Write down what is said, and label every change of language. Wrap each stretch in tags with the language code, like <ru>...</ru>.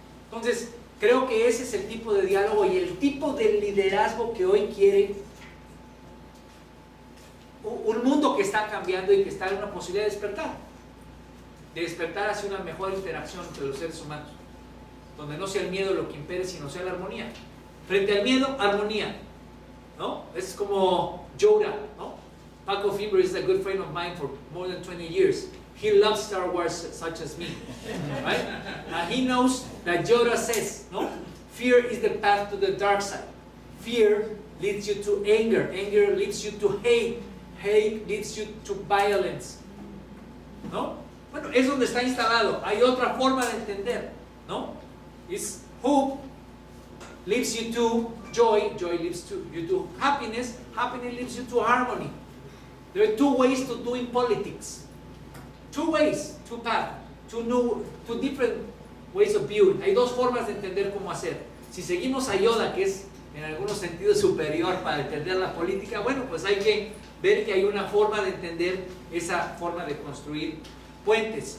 <es>Entonces, creo que ese es el tipo de diálogo y el tipo de liderazgo que hoy quiere un mundo que está cambiando y que está en una posibilidad de despertar hacia una mejor interacción entre los seres humanos, donde no sea el miedo lo que impere, sino sea la armonía. Frente al miedo, armonía, ¿no? Es como Yoda, ¿no?</es> <en>Paco Fiber is a good friend of mine for more than 20 years. He loves Star Wars such as me, right? And he knows that Yoda says, no? Fear is the path to the dark side. Fear leads you to anger. Anger leads you to hate. Hate leads you to violence, ¿no?</en> <es>Bueno, es donde está instalado. Hay otra forma de entender, ¿no?</es> <en>Is hope leads you to joy. Joy leads you to happiness. Happiness leads you to harmony. There are two ways to doing politics. Two ways, two paths, two different ways of viewing.</en> <es>Hay dos formas de entender cómo hacer. Si seguimos a Yoda, que es en algunos sentidos superior para entender la política, bueno, pues hay que ver que hay una forma de entender esa forma de construir puentes.</es>